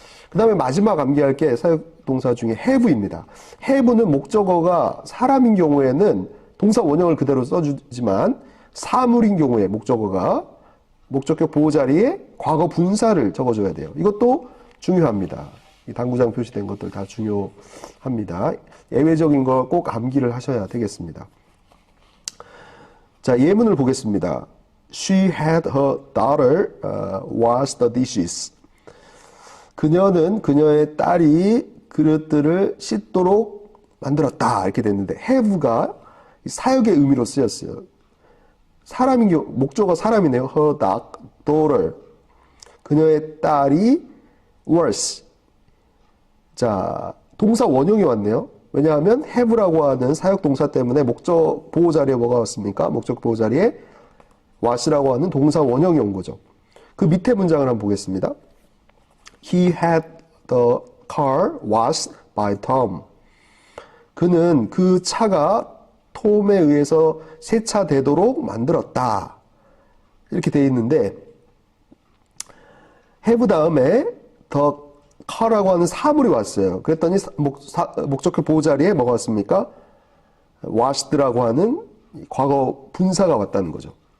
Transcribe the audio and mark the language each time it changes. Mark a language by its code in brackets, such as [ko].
[ko] 그 다음에 마지막 암기할 게 사역동사 중에 have입니다. have는 목적어가 사람인 경우에는 동사 원형을 그대로 써주지만 사물인 경우에 목적어가 목적격 보호 자리에 과거 분사를 적어줘야 돼요. 이것도 중요합니다. 이 당구장 표시된 것들 다 중요합니다. 예외적인 거 꼭 암기를 하셔야 되겠습니다. 자, 예문을 보겠습니다. [en] She had her daughter wash the dishes. [ko] 그녀는 그녀의 딸이 그릇들을 씻도록 만들었다. 이렇게 됐는데 have가 사역의 의미로 쓰였어요. 사람인 경우, 목적어 사람이네요. [en] her daughter. [ko] 그녀의 딸이 wash. 자, 동사 원형이 왔네요. 왜냐하면 have라고 하는 사역동사 때문에 목적 보호 자리에 뭐가 왔습니까? 목적 보호 자리에 wash라고 하는 동사 원형이 온 거죠. 그 밑에 문장을 한번 보겠습니다. [en] He had the car washed by Tom. [ko] 그는 그 차가 톰에 의해서 세차되도록 만들었다. 이렇게 되어 있는데 have 다음에 the car라고 하는 사물이 왔어요. 그랬더니 목적격 보호 자리에 뭐가 왔습니까? washed라고 하는 과거 분사가 왔다는 거죠.